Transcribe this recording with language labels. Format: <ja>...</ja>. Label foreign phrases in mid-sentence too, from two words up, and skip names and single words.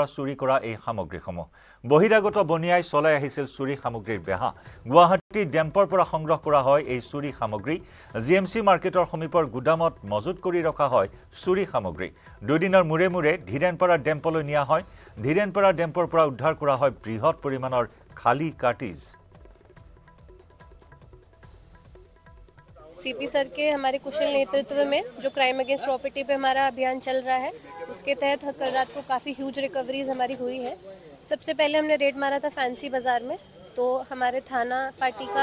<as>চুৰি কৰা এই সামগ্ৰীসমূহ বহিৰাগত বনিয়াই চলাই আহিছিল চুৰি সামগ্ৰীৰ বেহা গুৱাহাটী ডেম্পৰ পৰা সংগ্ৰহ কৰা হয় এই চুৰি সামগ্ৰী জিএমচি মাৰ্কেটৰ সমীপৰ গুদামত মজুত কৰি ৰখা হয় চুৰি সামগ্ৰী দুদিনৰ মূৰে মূৰে ধীৰেনপাৰা ডেম্পলৈ নিয়া হয় ধীৰেনপাৰা ডেম্পৰ পৰা উদ্ধাৰ কৰা হয় বৃহৎ পৰিমাণৰ খালী কাৰ্টিজ</as> <hi>सीपी सर के हमारे कुशल नेतृत्व में जो</hi> <en>crime against property</en> <hi>पे हमारा अभियान चल रहा है उसके तहत कल रात को काफ़ी</hi> <en>huge recoveries</en> <hi>हमारी हुई है सबसे पहले हमने रेड मारा था फैंसी बाज़ार में तो हमारे थाना पार्टी का</hi>